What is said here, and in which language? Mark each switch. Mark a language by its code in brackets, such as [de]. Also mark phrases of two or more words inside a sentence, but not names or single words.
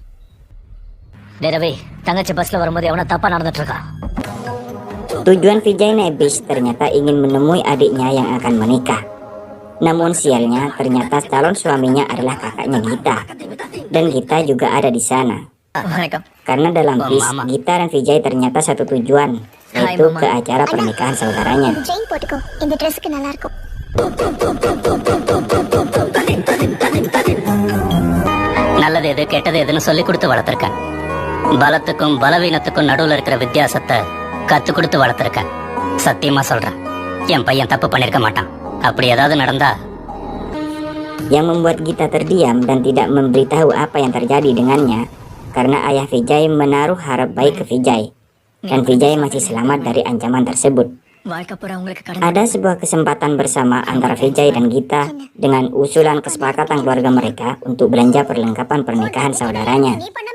[id] Tujuan Vijay naik bis ternyata ingin menemui adiknya yang akan menikah. Namun sialnya ternyata calon suaminya adalah kakaknya Gita. Dan Gita juga ada di sana. Karena dalam bis, Gita dan Vijay ternyata satu tujuan, yaitu ke acara pernikahan saudaranya. [ta] நல்லது எது கெட்டது எதுன்னு சொல்லி கொடுத்து வளர்த்துருக்கேன். பலத்துக்கும் பலவீனத்துக்கும் நடுவுல இருக்கிற வித்தியாசத்தை கத்து கொடுத்து வளர்த்துருக்கேன். சத்தியமா சொல்றேன், என் பையன் தப்பு பண்ணிருக்க மாட்டான். அப்படி ஏதாவது நடந்தா. [id] Yang membuat Gita terdiam dan tidak memberitahu apa yang terjadi dengannya karena ayah Vijay menaruh harap baik ke Vijay dan Vijay masih selamat dari ancaman tersebut. Ada sebuah kesempatan bersama antara Vijay dan Gita dengan usulan kesepakatan keluarga mereka untuk belanja perlengkapan pernikahan saudaranya.